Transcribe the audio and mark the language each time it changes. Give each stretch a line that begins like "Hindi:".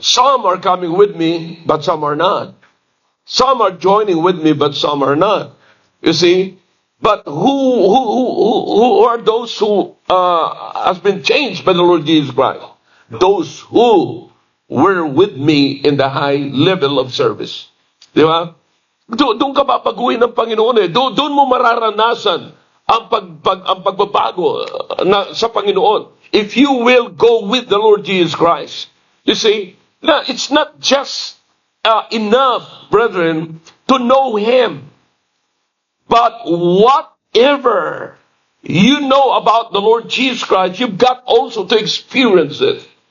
English: Some are coming with me, but some are not. Some are joining with me, but some are not. You see? But who are those who has been changed by the Lord Jesus Christ? Those who were with me in the high level of service.
Filipino: Di ba? Doon ka papaguhin ng Panginoon eh. Doon mo mararanasan ang pagbabago sa Panginoon.
English: If you will go with the Lord Jesus Christ. You see, now, it's not just enough, brethren, to know Him. But whatever you know about the Lord Jesus Christ, you've got also to experience it.